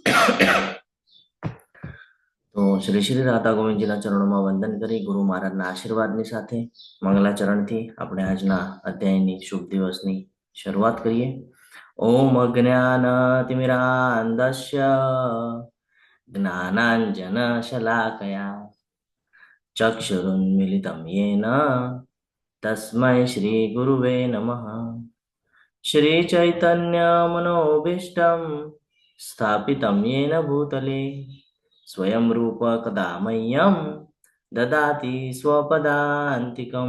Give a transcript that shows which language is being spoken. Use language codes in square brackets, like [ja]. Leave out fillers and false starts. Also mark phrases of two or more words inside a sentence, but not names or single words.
[gu] તો શ્રી શ્રી રાધા ગોવિંદજીના ચરણોમાં વંદન કરી ગુરુ મહારાજના આશીર્વાદની સાથે મંગલાચરણથી આપણે આજના અધ્યાયની શુભ દિવસની શરૂઆત કરીએ. [sa] ઓમ અજ્ઞાનતિમિરાન્ધસ્ય જ્ઞાનાંજન શલાકયા ચક્ષુરુન્મિલિतं येन तस्मै श्री गुरुवे नमः. श्री चैतन्य मनोभीष्टं स्थापितं येन भूतले स्वयं रूप कदा मह्यं ददाति स्वपदान्तिकम्.